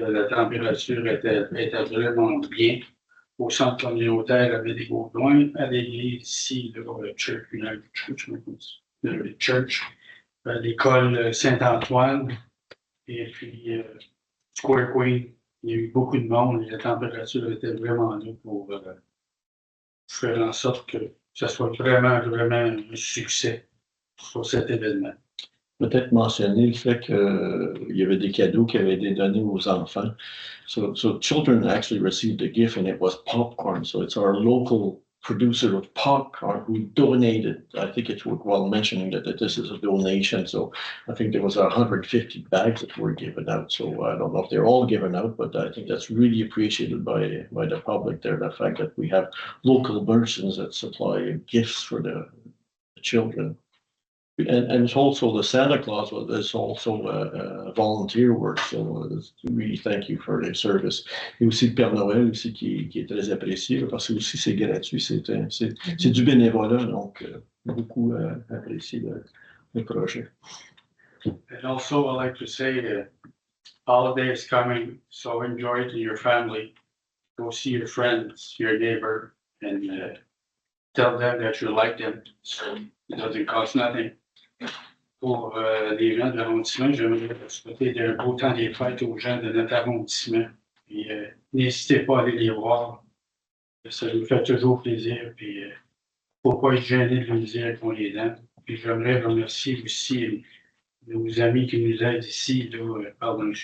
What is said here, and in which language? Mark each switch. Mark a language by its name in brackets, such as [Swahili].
[French] La température était vraiment bien. Au centre communautaire, avec des Gaudouins, à l'église ici, le Church, United Church, le Church, l'école Saint-Antoine, et puis Square Queen. Il y a eu beaucoup de monde et la température était vraiment là pour faire en sorte que ça soit vraiment un succès pour cet événement. Peut-être mentionner le fait qu'il y avait des cadeaux qui avaient été donnés aux enfants. [English] So children actually received a gift and it was popcorn. So it's our local producer of popcorn who donated. I think it's worthwhile mentioning that this is a donation. So I think there was 150 bags that were given out. So I don't know if they're all given out, but I think that's really appreciated by the public there. The fact that we have local merchants that supply gifts for the children. And it's also the Santa Claus is also volunteer work, so really thank you for the service. Et aussi le Père Noël aussi qui est très apprécié parce que aussi c'est gratuit, c'est du bénévolat, donc beaucoup apprécié le projet. And also I like to say holiday is coming, so enjoy it to your family. Go see your friends, your neighbor, and tell them that you like them. So it doesn't cost nothing. [French] Pour les gens de l'arrondissement, j'aimerais souhaiter un beau temps des fêtes aux gens de notre arrondissement. Puis n'hésitez pas à aller les voir. Ça nous fait toujours plaisir. Puis faut pas être gêné de le dire qu'on les aime. Puis j'aimerais remercier aussi nos amis qui nous aident ici, par M.